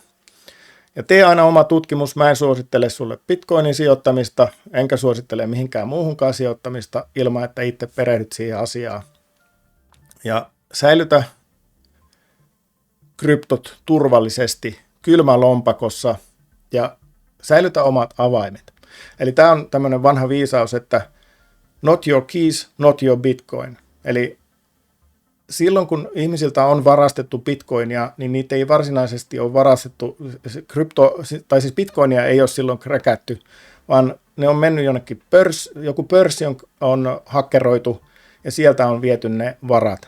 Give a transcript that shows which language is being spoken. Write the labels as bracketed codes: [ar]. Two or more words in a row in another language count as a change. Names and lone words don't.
[fi] Ja tee aina oma tutkimus. Mä en suosittele sulle Bitcoinin sijoittamista, enkä suosittele mihinkään muuhunkaan sijoittamista ilman, että itse perehdyt siihen asiaan. Ja säilytä kryptot turvallisesti kylmälompakossa ja säilytä omat avaimet. Eli tämä on tämmöinen vanha viisaus, että [en] not your keys, not your Bitcoin. [fi] Eli silloin, kun ihmisiltä on varastettu Bitcoinia, niin niitä ei varsinaisesti ole varastettu, siis Bitcoinia ei ole silloin kräkätty, vaan ne on mennyt jonnekin joku pörssi on hakkeroitu ja sieltä on viety ne varat.